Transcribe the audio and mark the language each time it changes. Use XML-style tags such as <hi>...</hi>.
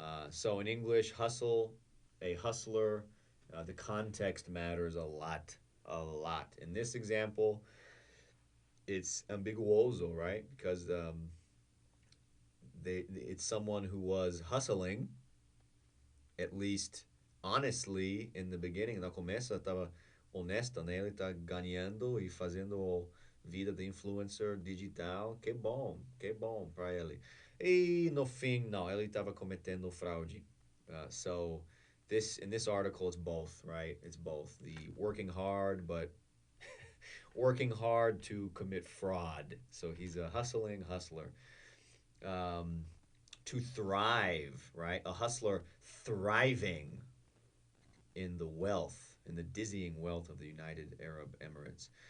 <en>So in English, hustle, a hustler, the context matters a lot, a lot. In this example, it's ambiguoso, right? Because it's someone who was hustling, at least honestly in the beginning.</en> <pt>Na começa estava honesta, né? Ele está ganhando e fazendo vida de influencer digital. Que bom para ele. E no fim, não, ele estava cometendo fraude.</pt> <en>So this in this article, it's both, right? It's both the working hard, but working hard to commit fraud. So he's a hustling hustler. Um, to thrive, right? A hustler thriving in the wealth, in the dizzying wealth of the United Arab Emirates.</en>